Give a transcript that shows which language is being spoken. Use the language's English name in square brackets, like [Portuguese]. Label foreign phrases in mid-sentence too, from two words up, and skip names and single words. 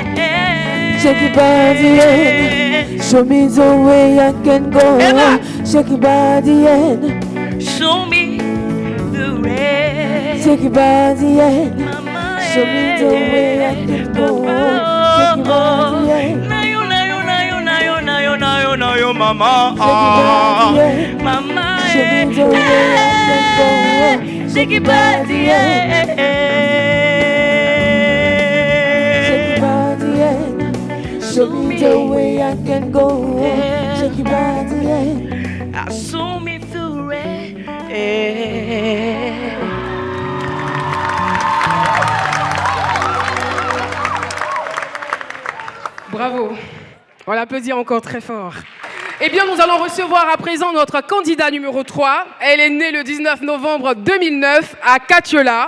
[English] shake your body and show me the way I can go. Shake your body and show me the way. take your body and show me the way I can go. Shake your body and Nayo mama, mama, show me the way I can go. shake your body, shake your body and show me the way I can go. Shake your body and show me the way. Bravo. [French] On l'applaudit encore très fort. Eh bien, nous allons recevoir à présent notre candidat numéro 3. Elle est née le 19 novembre 2009 à Katiola.